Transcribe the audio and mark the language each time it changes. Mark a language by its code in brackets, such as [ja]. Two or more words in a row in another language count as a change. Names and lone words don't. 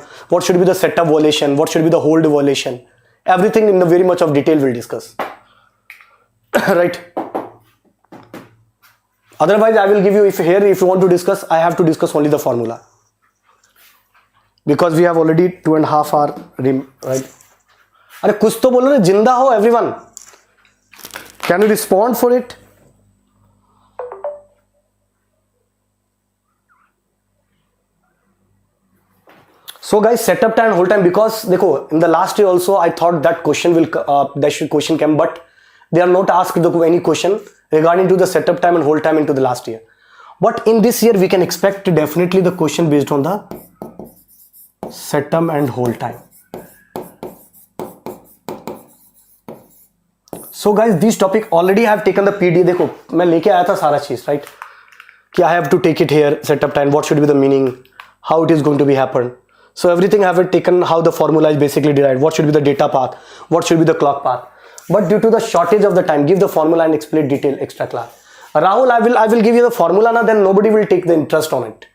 [en] What should be the setup violation? What should be the hold violation? Everything in the very much of detail we'll discuss, right? Otherwise, I will give you, if you want to discuss, I have to discuss only the formula. Because we have already 2.5 hours, right? [hi] अरे कुछ तो बोलो ना, जिंदा हो [en] everyone. Can you respond for it? So guys, setup time and hold time, because देखो, in the last year also I thought that question will question came, but they are not asked any question regarding to the setup time and hold time into the last year. But in this year we can expect definitely the question based on the setup and hold time. So guys, this topic already I have taken the PD. [hi] देखो मैं लेके आया था सारा चीज, [en] right? कि I have to take it here, setup time, what should be the meaning, how it is going to be happen. So everything I have taken, how the formula is basically derived, what should be the data path, what should be the clock path. But due to the shortage of the time, give the formula and explain detail extra class. Rahul, I will give you the formula na, then nobody will take the interest on it.